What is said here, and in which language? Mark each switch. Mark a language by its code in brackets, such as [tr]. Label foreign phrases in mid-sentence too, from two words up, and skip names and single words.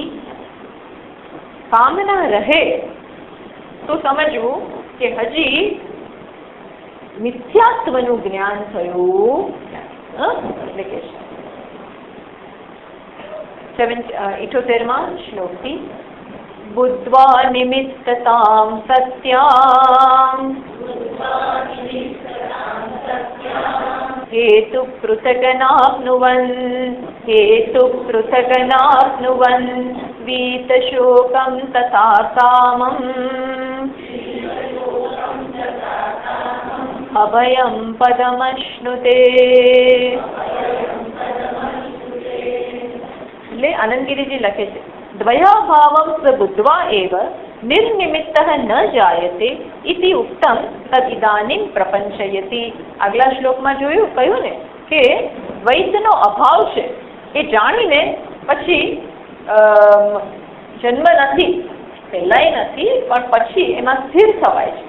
[gu] કામના રહે તો સમજવું કે હજી મિથ્યાત્વનું જ્ઞાન થયું. એટલે કે 78માં શ્લોકથી [sa] બુદ્ધ્વા નિમિત્તતામ સત્યામ हेतु पृथगनाप्नुवन् वीतशोकं तथा कामम् अभयं पदमश्नुते. [gu] એટલે આનંદગીરીજી લખે છે [sa] દ્વયાભાવં સ બુદ્ધ્વા એવ નિર્નિમિત્તઃ ન જાયતે ઇતિ ઉક્તમ તદિદાનીમ પ્રપંચયતિ. [gu] આગલા શ્લોકમાં કહ્યું ને કે દ્વૈતનો અભાવ છે એ જાણીને પછી જન્મ નથી, પહેલાંય નથી પણ પછી એમાં સ્થિર થવાય છે.